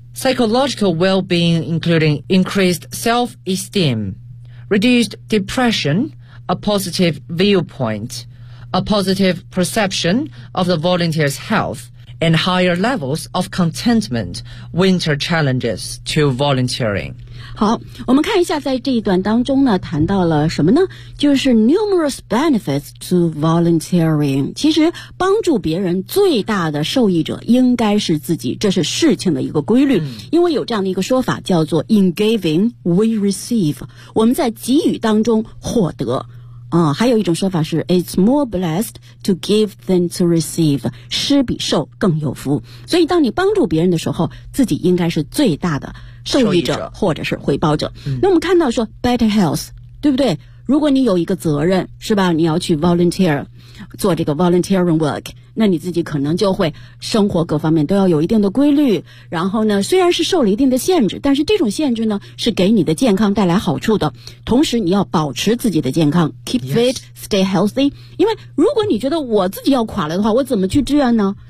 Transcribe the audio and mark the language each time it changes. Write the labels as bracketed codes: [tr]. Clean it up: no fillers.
[en] Psychological well-being including increased self-esteem. Reduced depression, a positive viewpoint. A positive perception of the volunteer's health and higher levels of contentment, winter challenges to volunteering. [zh] 好，我们看一下在这一段当中呢，谈到了什么呢？就是 [en] numerous benefits to volunteering. [zh] 其实帮助别人最大的受益者应该是自己，这是事情的一个规律。因为有这样的一个说法叫做 [en] in giving, we receive. [zh] 我们在给予当中获得。还有一种说法是 [en] It's more blessed to give than to receive. [zh] 施比受更有福。所以当你帮助别人的时候，自己应该是最大的受益者或者是回报者。那我们看到说 [en] Better health, [zh] 对不对？如果你有一个责任，是吧，你要去 volunteer 做这个 volunteering work, 那你自己可能就会生活各方面都要有一定的规律，然后呢虽然是受了一定的限制，但是这种限制呢是给你的健康带来好处的，同时你要保持自己的健康 [en] keep fit, stay healthy, [zh] 因为如果你觉得我自己要垮了的话，我怎么去志愿呢？